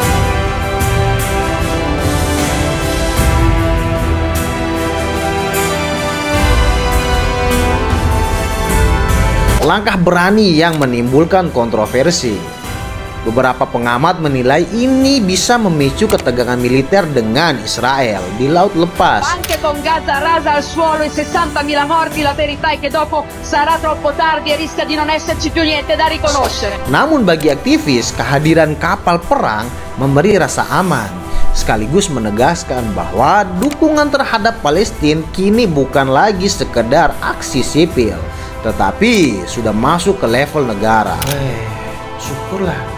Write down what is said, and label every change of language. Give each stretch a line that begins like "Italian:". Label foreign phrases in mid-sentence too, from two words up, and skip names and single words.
Indonesian: Langkah berani yang menimbulkan kontroversi. Beberapa pengamat menilai ini bisa memicu ketegangan militer dengan Israel di Laut Lepas.
Italian: Anche con Gaza rasa al suolo e 60.000 morti, la verità è che dopo sarà troppo tardi e rischia di non esserci più niente da riconoscere.
Indonesian: Namun bagi aktivis, kehadiran kapal perang memberi rasa aman, sekaligus menegaskan bahwa dukungan terhadap Palestina kini bukan lagi sekedar aksi sipil, tetapi sudah masuk ke level negara. Syukurlah.